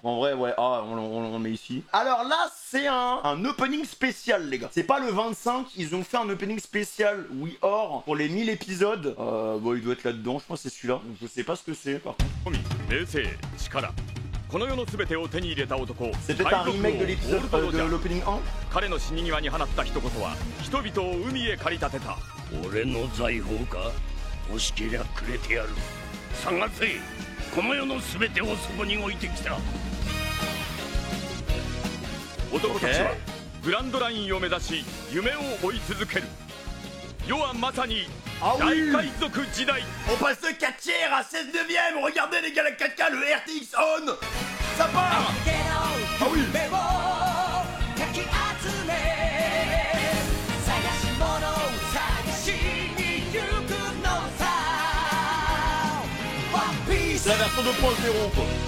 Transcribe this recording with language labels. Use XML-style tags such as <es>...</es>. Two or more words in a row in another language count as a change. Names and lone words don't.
<fr>En vrai, ouais, on le met ici. Alors là, c'est un opening spécial, les gars. C'est pas le 25, ils ont fait un opening spécial We Are pour les 1000 épisodes. Bon, il doit être là-dedans, je pense que c'est celui-là. Je sais pas ce que c'est, par contre. C'était un remake de l'épisode de l'opening 1.</fr> <ja>彼の死に際に放った一言は人々を海へ駆り立てた。俺の財宝か？欲しけりゃくれてやる。探せ、この世の全てをそこに置いてきた。男たちはグランドラインを目指し夢を追い続ける。世はまさに大海賊時代。</ja> <fr>On passe de 4 tiers à 16 neuvième. Regardez les gars, la 4K, le RTX on. Ça part. Ah oui. C'est la version 2.0 quoi.</fr>